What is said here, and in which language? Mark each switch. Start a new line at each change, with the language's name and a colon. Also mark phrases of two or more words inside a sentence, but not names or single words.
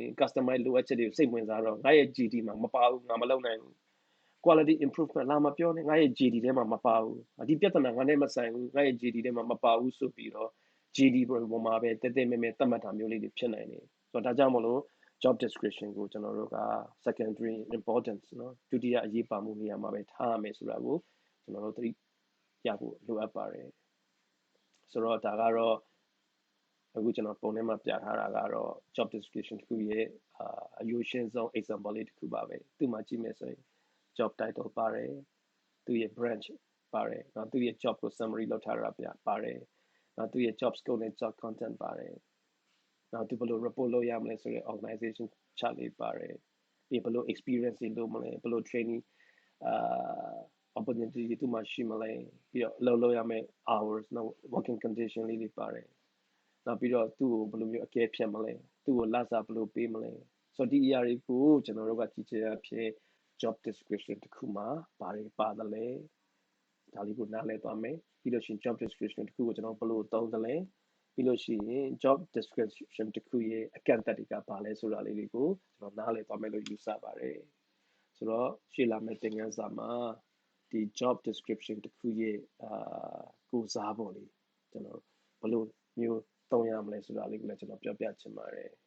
Burmese: customer ရဲ့လိုအပ်ချက်တွေကိုစိတ်ဝင်စားတော့ငါရဲ့ GD မှာမပါဘူးငါမလုပ်နိုင်ဘူး
English: quality improvement
Burmese: လာမပြောနဲ့ငါရဲ့ GD ထဲမှာမပါဘူးဒီပြဿနာငါနဲ့မဆိုင်ဘူးငါရဲ့ GD ထဲမှာမပါ ဘူးဆိုပြီးတော့ GD ပေါ်မှာပဲတဲတဲမဲမဲသတ်မှတ်တာမျိုးလေးတွေဖြစ်နိုင်တယ်ဆိုတော့ဒါကြောင့်မလို့
English: job description
Burmese: ကိုကျွန်တော်တို့က
English: secondary importance
Burmese: เนาะ ဒုတိယအရေးပါမှုနေရာမှာပဲထားရမယ်ဆိုတာကိုကျွန်တော်တို့သတိရဖို့လိုအပ်ပါတယ်ဆိုတော့ဒါ ကတော့အခုကျွန်တော်ပုံထဲမှာပြထားတာကတော့
English: job description
Burmese: တစ်ခုရဲ့အယူရှင်းဆုံး example လေးတစ်ခုပါပဲသူ့မှာကြည့်မယ်ဆိုရင်
English: job title
Burmese: ပါတယ်သူရဲ့ branch ပါတယ်နောက်သူရဲ့ job ကို summary လုပ်ထားတာပါတယ်နောက်သူရဲ့
English: job scope
Burmese: နဲ့
English: job content
Burmese: ပါတယ်နောက်သူဘယ်လို report လုပ်ရမလဲဆိုတဲ့
English: organization chart
Burmese: လေးပါတယ်ပြီးဘယ်လို experience တွေလုပ်မလဲဘယ်လို training opportunity တွေသူ့မှာရှိမလဲပြီးတော့လုပ်ရမယ့် hours နောက်
English: working condition
Burmese: လေးတွေပါတယ်နောက်ပြီးတော့သူ့ကိုဘယ်လိုမျိုးအကဲဖြတ်မလဲသူ့ကိုလစာဘယ်လိုပေးမ လဲဆိုတော့ဒီအရာတွေကိုကျွန်တော်တို့ကကြည့်ချင်အဖြစ်
English: job description
Burmese: တစ်ခုမှာဘာတွေပါတယ်လဲဒါလေးကိုနားလည်သွားမယ်ပြီးလို့ရှိရင်
English: job description
Burmese: တစ်ခုကိုကျွန်တော်ဘယ်လိုသုံးသလဲပြီးလို့ရှိရင်
English: job description
Burmese: တစ်ခုရဲ့အကန့်အသတ်တွေကဘာလဲဆိုတာလေးတွေကိုကျွန်တော်နားလည်သွားမယ်လို့ယူဆပါတယ်ဆိုတော့ရှေ့လာမယ့်သင်ခန်းစာမှာဒီ
English: job description
Burmese: တစ်ခုရဲ့ကိုးစားပုံလေးကျွန်တော်ဘယ်လိုမျိုးသုံးရမလဲဆိုတာလေးကိုလည်းကျွန်တော်ပြောပြချင်ပါတယ်